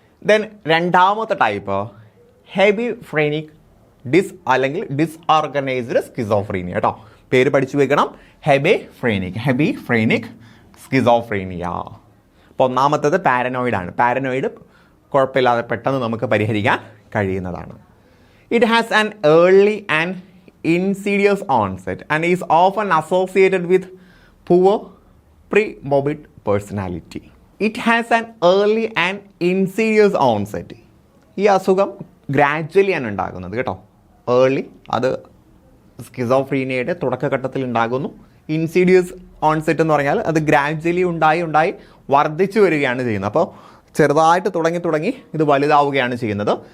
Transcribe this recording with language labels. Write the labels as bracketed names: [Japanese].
[Malayalam] Then രണ്ടാമത്തെ type ഹെബിഫ്രേനിക് അല്ലെങ്കിൽ ഡിസ്ഓർഗനൈസ്ഡ് schizophrenia കേട്ടോ. പേര് പഠിച്ചു വെക്കണം, ഹെബിഫ്രേനിക് സ്കിസോഫ്രീനിയ. അപ്പോൾ ഒന്നാമത്തേത് പാരനോയിഡാണ്. പാരനോയിഡ് കുഴപ്പമില്ലാതെ പെട്ടെന്ന് നമുക്ക് പരിഹരിക്കാൻ കഴിയുന്നതാണ്. [English] It has an early and insidious onset and is often associated with poor pre-morbid personality. It has an early and insidious onset. [Malayalam] ഈ അസുഖം ഗ്രാജ്വലി ആണ് ഉണ്ടാകുന്നത് കേട്ടോ. ഏർലി അത് സ്കിസോഫ്രീനിയയുടെ തുടക്കഘട്ടത്തിൽ ഉണ്ടാകുന്നു. ഇൻസിഡിയസ് ഓൺസെറ്റ് എന്ന് പറഞ്ഞാൽ അത് ഗ്രാജ്വലി ഉണ്ടായി വർദ്ധിച്ചു വരികയാണ് ചെയ്യുന്നത്. അപ്പോൾ ചെറുതായിട്ട് തുടങ്ങി ഇത് വലുതാവുകയാണ് ചെയ്യുന്നത്.